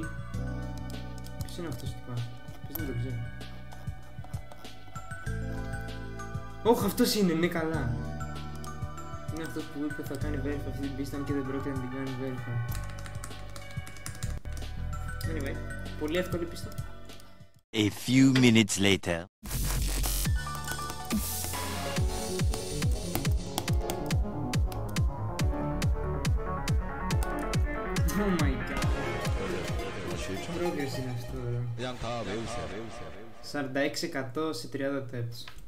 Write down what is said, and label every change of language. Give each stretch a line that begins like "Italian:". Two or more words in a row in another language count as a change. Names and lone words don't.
Greek: Ποιος είναι αυτός τυπά, ποιος δεν το ξέρω. Όχι, αυτός είναι καλά. Είναι αυτός που είπε θα κάνει verify αυτή την πίστα και δεν πρόκειται να την κάνει verify. Anyway, πολύ εύκολη πίστα.
English: A few minutes later. Oh my god.
Greek: Progress είναι αυτό. 46% σε 30 attempts.